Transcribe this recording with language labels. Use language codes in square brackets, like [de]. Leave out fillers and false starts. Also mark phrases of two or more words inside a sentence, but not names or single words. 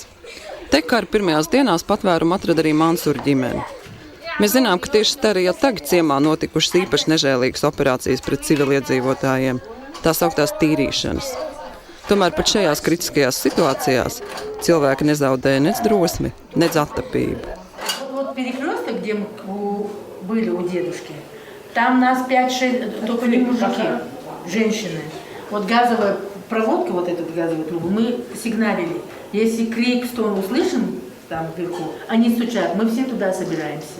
[lv] Te kara pirmajās dienās patvērumu atrada arī Mansura ģimene. Mēs zinām, ka tieši Starijā tagad ciemā notikušas īpaši nežēlīgas operācijas pret civiliedzīvotājiem, tā sauktās tīrīšanas. Tomēr pat šajās kritiskajās situācijās cilvēki nezaudēja nec drosmi, nec attapību. [ru] Перекресток, где были у дедушки, там нас 5-6, только не мужики, женщины. Вот газовая проводка, вот эту газовую трубу, мы сигналили. Если крик, стон услышим там вверху, они стучат, мы все туда собираемся.